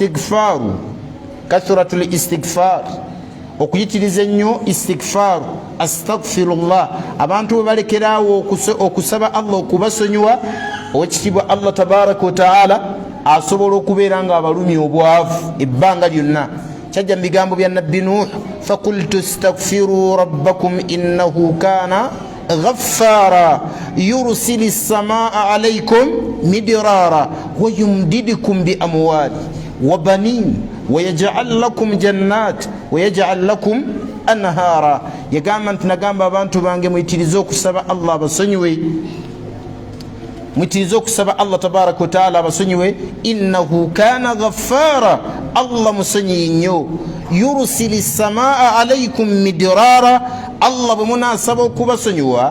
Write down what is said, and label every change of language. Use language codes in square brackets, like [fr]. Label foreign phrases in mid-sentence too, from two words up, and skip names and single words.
[lg] istighfar okuyitiriza ennyo istighfar astaghfirullah abantu bwe balekerawo okusaba Allah okubasonyiwa owekitibwa Allah [ar] تبارك وتعالى [lg] asobola okubeera nga abalumya obwavu ebbanga lyonna kyajja mu bigambo bya nabbi Nuh [ar] فقلت استغفروا ربكم إنه كان غفارا يرسل السماء عليكم مدرارا ويمددكم بأموال وبنين ويجعل لكم جنات ويجعل لكم أنهارا [lg] yagamba nti nagamba abantu bange muyitirize okusaba Allah basonyiwe mwitiriza okusaba Allah [ar] تبارك وتعالى [lg] abasonyiwe [ar] إنه كان غفارا [lg] Allah musonyi nnyo [ar] يرسل السماء عليكم مدرارا [lg] Allah bwe munasaba okubasonyiwa